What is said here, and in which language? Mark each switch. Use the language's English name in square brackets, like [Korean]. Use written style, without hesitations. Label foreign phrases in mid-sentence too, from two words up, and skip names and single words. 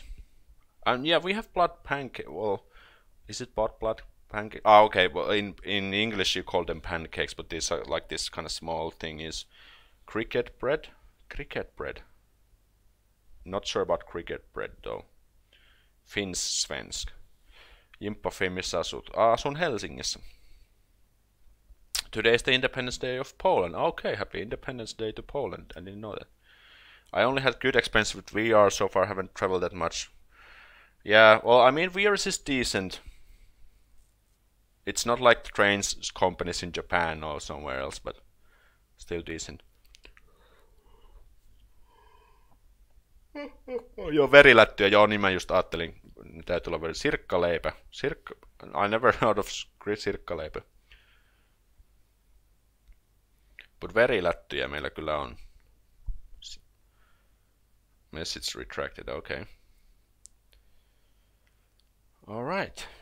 [English] And yeah, we have blood pancake. Well, is it blood pancake? Ah, okay. Well, in English you call them pancakes, but these are like this kind of small thing is cricket bread. Cricket bread. Not sure about cricket bread though. [Finnish] Finns-svensk. Jimppa Finn, missä asut? Asun Helsingissä. [English] Today is the Independence Day of Poland. Okay, happy Independence Day to Poland. I didn't know that. I only had good experience with VR so far. Haven't traveled that much. Yeah, well, I mean, VR is decent. It's not like the trains companies in Japan or somewhere else, but still decent. [Finnish] Joo, verilättyjä. Joo, niin mä just ajattelin. Täytyy olla sirkkaleipä. [English] I never heard of sirkkaleipä. [Finnish] But verilättyjä meillä kyllä on. [English] Message retracted, okay. Alright.